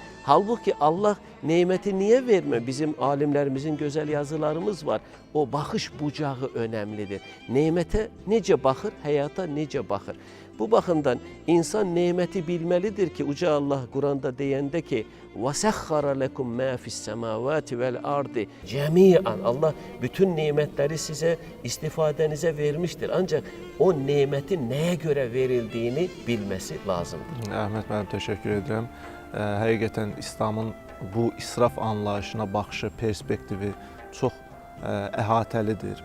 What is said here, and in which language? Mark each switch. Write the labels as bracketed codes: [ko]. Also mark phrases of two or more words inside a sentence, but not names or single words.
[az] Halbuki Allah neməti niyə vermir? Bizim alimlərimizin gözəl yazılarımız var. O baxış bucağı önəmlidir. Nemətə necə baxır, həyata necə baxır? Bu baxımdan insan neməti bilməlidir ki, Uca Allah Quranda deyəndə ki, [ar] وَسَخَّرَ لَكُمْ مَا فِي السَّمَاوَاتِ وَالْأَرْضِ [az] Cəmiən Allah bütün nemətləri sizə istifadənizə vermişdir. Ancaq o nemətin nəyə görə verildiyini bilməsi lazımdır. Əhməd müəllim, təşəkkür edirəm. Həqiqətən İslamın bu israf anlayışına baxışı, perspektivi çox əhatəlidir.